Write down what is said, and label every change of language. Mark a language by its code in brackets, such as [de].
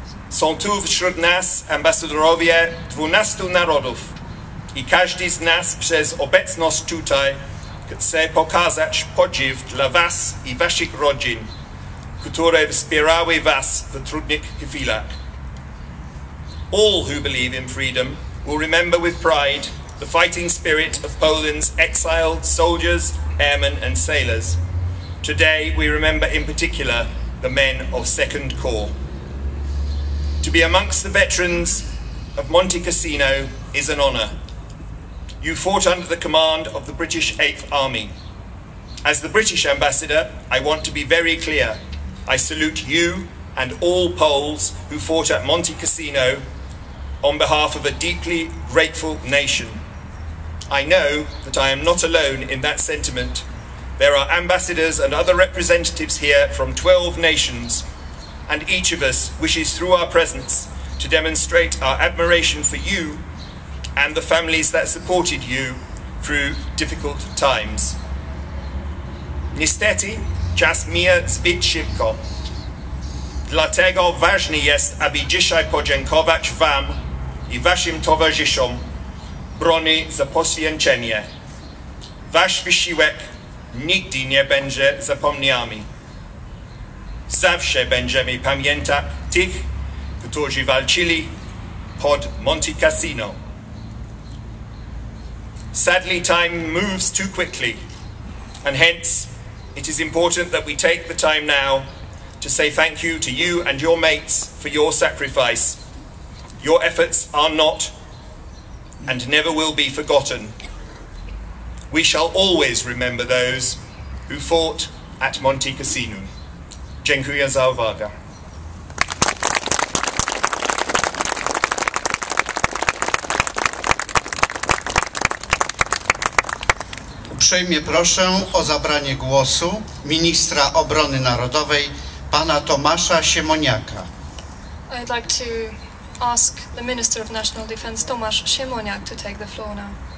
[pl] Są tu wśród nas ambasadorowie 12 narodów i każdy z nas przez obecność tutaj chce pokazać podziw dla was i waszych rodzin, które wspierały was w trudnych chwilach. [en] All who believe in freedom will remember with pride the fighting spirit of Poland's exiled soldiers, airmen and sailors. Today we remember in particular the men of 2nd Corps. To be amongst the veterans of Monte Cassino is an honour. You fought under the command of the British 8th Army. As the British ambassador, I want to be very clear. I salute you and all Poles who fought at Monte Cassino on behalf of a deeply grateful nation. I know that I am not alone in that sentiment. There are ambassadors and other representatives here from 12 nations, and each of us wishes through our presence to demonstrate our admiration for you and the families that supported you through difficult times. [pl] Niestety, czas mija zbyt szybko. Dlatego ważne jest, aby dzisiaj podziękować wam i waszym towarzyszom broni za poświęcenie. Wasz wysiłek nigdy nie będzie zapomniany. Zawsze będziemy pamiętać tych, którzy walczyli pod Monte Cassino. [en] Sadly, time moves too quickly, and hence it is important that we take the time now to say thank you to you and your mates for your sacrifice. Your efforts are not and never will be forgotten. We shall always remember those who fought at Monte Cassino. [pl] Dziękuję za uwagę. Uprzejmie proszę o zabranie głosu ministra obrony narodowej, pana Tomasza Siemoniaka. [en] I'd like to ask the Minister of National Defense, Tomasz Siemoniak, to take the floor now.